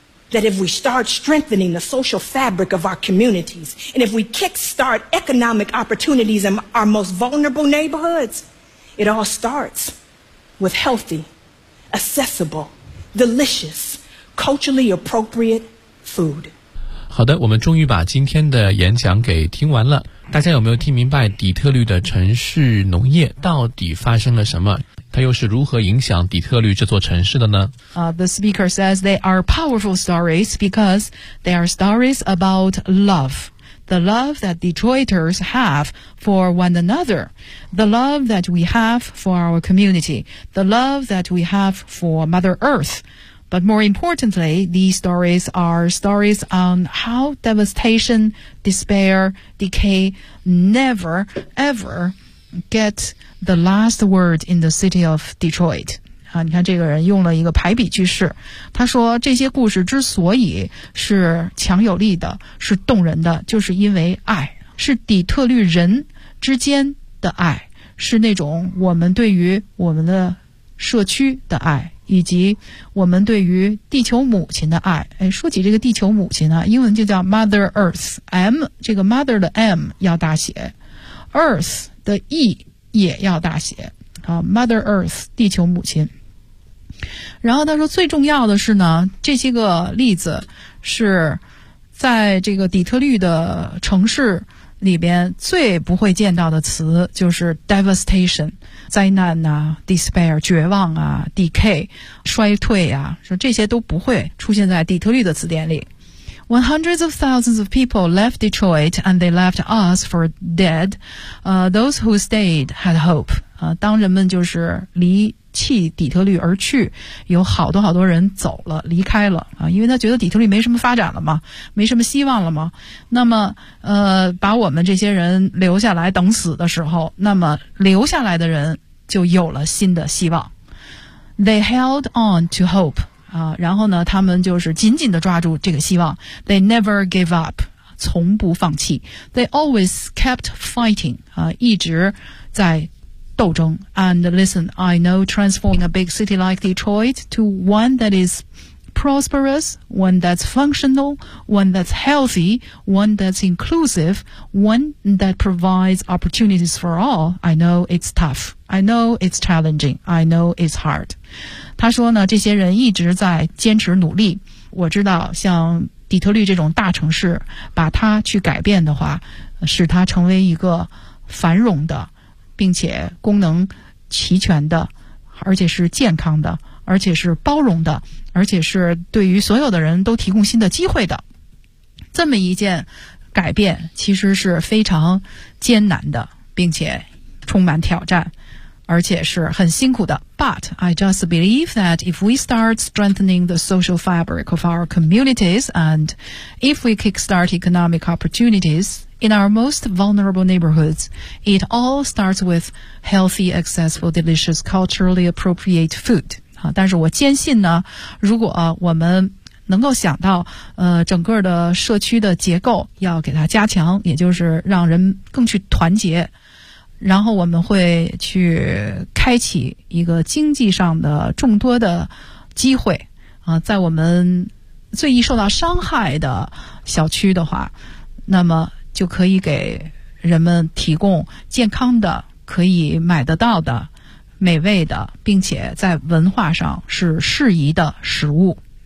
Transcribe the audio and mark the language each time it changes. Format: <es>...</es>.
<en>that if we start strengthening the social fabric of our communities, and if we kickstart economic opportunities in our most vulnerable neighborhoods, it all starts with healthy, accessible, delicious, culturally appropriate food.</en> <zh>好的，我们终于把今天的演讲给听完了。大家有没有听明白底特律的城市农业到底发生了什么？它又是如何影响底特律这座城市的呢？</zh> <en>The speaker says they are powerful stories because they are stories about love. The love that Detroiters have for one another. The love that we have for our community. The love that we have for Mother Earth. But more importantly, these stories are stories on how devastation, despair, decay never, ever get the last word in the city of Detroit.</en> <zh>你看这个人用了一个排比句式，他说这些故事之所以是强有力的，是动人的，就是因为爱，是底特律人之间的爱，是那种我们对于我们的社区的爱，以及我们对于地球母亲的爱。哎，说起这个地球母亲呢，英文就叫 Mother Earth， M 这个 Mother 的 M 要大写， Earth 的 E 也要大写，好， Mother Earth 地球母亲。然后他说最重要的是呢，这些个例子是在这个底特律的城市里边最不会见到的词，就是 devastation 灾难啊， despair 绝望啊， decay 衰退啊，说这些都不会出现在底特律的词典里。</zh> <en>When hundreds of thousands of people left Detroit and they left us for dead, those who stayed had hope.</en> <zh>当人们就是离弃底特律而去，有好多好多人走了，离开了啊，因为他觉得底特律没什么发展了嘛，没什么希望了嘛。那么把我们这些人留下来等死的时候，那么留下来的人就有了新的希望。</zh> <en>They held on to hope</en> <zh>啊，然后呢他们就是紧紧地抓住这个希望。</zh> <en>They never give up，</en> <zh>从不放弃。</zh> <en>They always kept fighting 啊，</en> <zh>一直在斗争。</zh> <en>And listen, I know transforming a big city like Detroit to one that is prosperous, one that's functional, one that's healthy, one that's inclusive, one that provides opportunities for all, I know it's tough, I know it's challenging, I know it's hard.</en> <zh>他说呢，这些人一直在坚持努力，我知道像底特律这种大城市把它去改变的话，使它成为一个繁荣的并且功能齐全的，而且是健康的，而且是包容的，而且是对于所有的人都提供新的机会的。这么一件改变其实是非常艰难的，并且充满挑战，而且是很辛苦的。</zh> <en>But I just believe that if we start strengthening the social fabric of our communities and if we kickstart economic opportunitiesIn our most vulnerable neighborhoods, it all starts with healthy, accessible, delicious, culturally appropriate food.</en> <zh>但是我坚信呢，如果我们能够想到整个的社区的结构要给它加强，也就是让人更去团结，然后我们会去开启一个经济上的众多的机会在我们最易受到伤害的小区的话，那么就可以给人们提供健康的、可以买得到的、美味的，并且在文化上是适宜的食物。</zh>